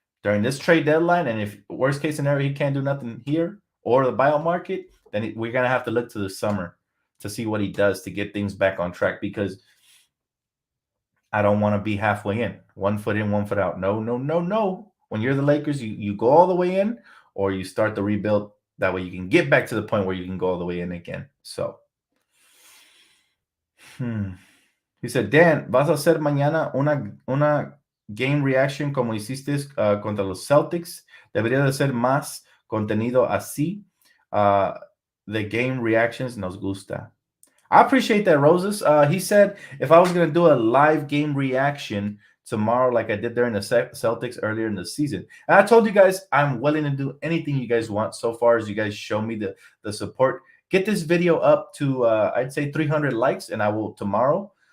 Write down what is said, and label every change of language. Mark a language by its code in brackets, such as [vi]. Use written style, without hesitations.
[en] During this trade deadline, and if worst case scenario, he can't do nothing here or the buyout market, then we're going to have to look to the summer to see what he does to get things back on track, because I don't want to be halfway in, 1 foot in, 1 foot out. No, no, no, no. When you're the Lakers, you go all the way in, or you start the rebuild. That way you can get back to the point where you can go all the way in again. So, he said, [es] Dan, ¿vas a hacer mañana una [en] game reaction [es] como hiciste contra los Celtics? Debería de ser más contenido así. [en] The game reactions [es] nos gusta. [en] I appreciate that, Roses. He said if I was going to do a live game reaction tomorrow, like I did during the Celtics earlier in the season, and I told you guys I'm willing to do anything you guys want, so far as you guys show me the support. Get this video up to I'd say 300 likes, and I will tomorrow.